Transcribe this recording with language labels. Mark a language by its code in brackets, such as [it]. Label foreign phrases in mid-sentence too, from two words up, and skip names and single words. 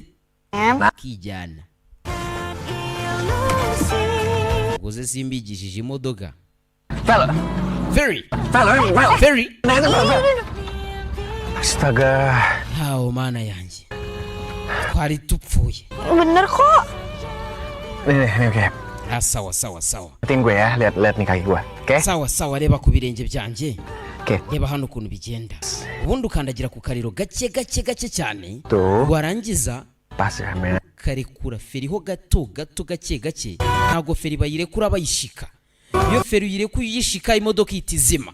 [rw] Kijyana. Ugoze simbigishije imodoka. Ferry. [id] Astaga. [rw] Hao mana yanjye. Twari tupfuye. [id] Bener kok. Nih, oke. [rw] Sawa. [id] Liatin gue ya, lihat nih kaki gue. Oke? [rw] Sawa, reba ku birenge byanjye. [id] Oke. [rw] Reba hano ukuntu bigenda. Ubundi ukandagira ku kariro gake cyane. [id] Tuh. [rw] Warangiza [id] Pas ya, men. [rw] Karekura feri ho gato gake. Ntago feri bayirekura bayishika. Iyo feri uyirekuye uyishika imodoka itizima.